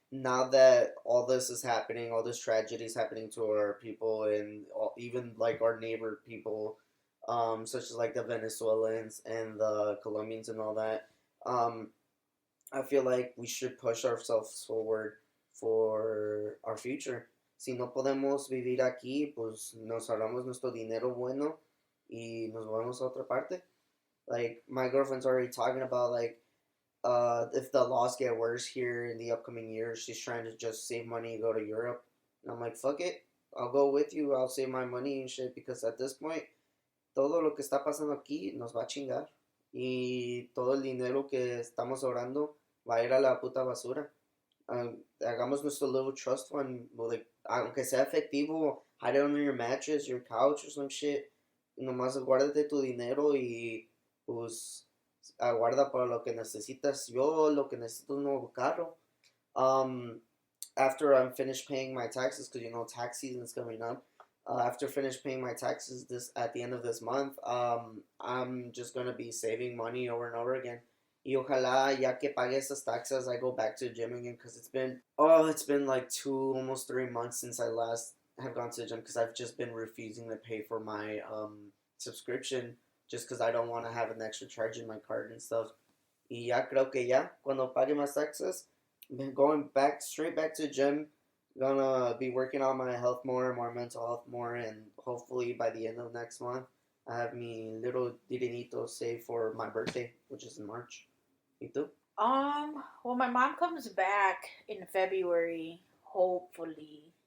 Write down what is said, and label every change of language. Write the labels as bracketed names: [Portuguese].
[English] now that all this is happening, all this tragedy is happening to our people, and even like our neighbor people, such as like the Venezuelans and the Colombians and all that, um, I feel like we should push ourselves forward for our future. [Spanish] Si no podemos vivir aquí, pues nos ahorramos nuestro dinero bueno y nos vamos a otra parte. [English] Like my girlfriend's already talking about like if the laws get worse here in the upcoming years, she's trying to just save money and go to Europe. And I'm like, fuck it, I'll go with you. I'll save my money and shit because at this point, [Spanish] todo lo que está pasando aquí nos va a chingar y todo el dinero que estamos ahorrando va a ir a la puta basura. Hagamos nuestro [English] little trust fund, like, [Spanish] aunque sea efectivo, [English] hide it under your mattress, your couch or some shit. [Spanish] Nomás guárdate tu dinero y pues aguarda para lo que necesitas. Yo lo que necesito es un nuevo carro. [English] After I'm finished paying my taxes, because you know tax season is coming up. After finish paying my taxes this at the end of this month, I'm just gonna be saving money over and over again. [Spanish] Y ojalá ya que pague esas [English] taxes, I go back to the gym again because it's been like almost 3 months since I last have gone to the gym because I've just been refusing to pay for my subscription just because I don't want to have an extra charge in my card and stuff. [Spanish] Y ya creo que ya cuando pague más taxes, [English] going back straight back to the gym. Gonna be working on my health more mental health more, and hopefully by the end of next month, I have me little dinerito saved for my birthday, which is in March. [Spanish] ¿Y tú? [English] Well, my mom comes back in February, hopefully.